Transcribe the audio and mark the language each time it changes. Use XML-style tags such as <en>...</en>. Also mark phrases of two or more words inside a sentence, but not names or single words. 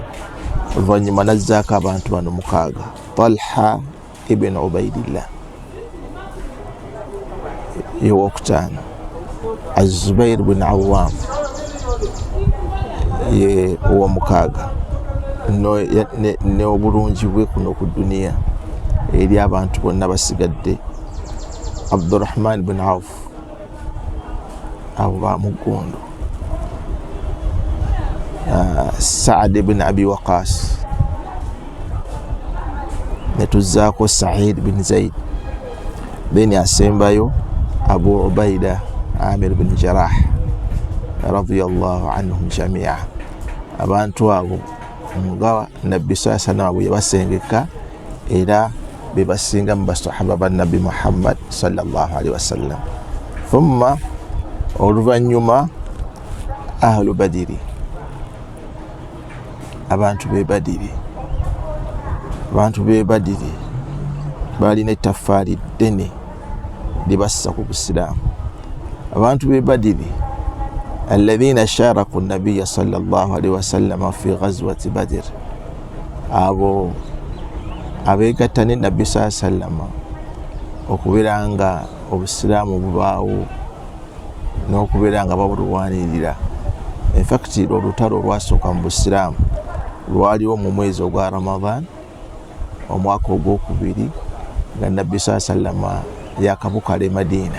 <lg>Oluvannyuma nazzaako abantu bano 6: Talha ibn Ubaidillah yowokutaano, Az-Zubair ibn Awwam ye ow'omukaaga, ne obulungi bwe kuno ku duniya eri abantu bonna basigadde, Abdurrahman ibn Auf, abo bamugundu, Saad ibn Abi Waqas, ne tuzzaako Sa'id ibn Zaid, then asembayo Abu Ubaida Amir ibn Jarrah</lg> <ar>رضي الله عنهم جميعا.</ar> <lg>Abantu abo nga nabbi sallallahu yabasengeka era bebasinga mu basahaba ba nabbi Muhammad</lg> <ar>صلى الله عليه وسلم.</ar> <lg>Thumma oluvannyuma ahlu Badiri, abantu be Badiri, abantu be Badiri balina ettaffaali ddene libassa ku busiraamu. Abantu be Badiri</lg> <ar>الذين شاركوا النبي صلى الله عليه وسلم في غزوة بدر,</ar> <lg>abo abeegatta ne nabbi sallallahu okubeera nga obusiraamu bubaawo n'okubeera nga babulwanirira.</lg> <en>In fact</en> <lg>olutalo olwasooka mu busiraamu lwaliwo mu mwezi ogwa Ramadan omwaka ogwokubiri nga nabbi sallallahu yakabukala e Madina.</lg>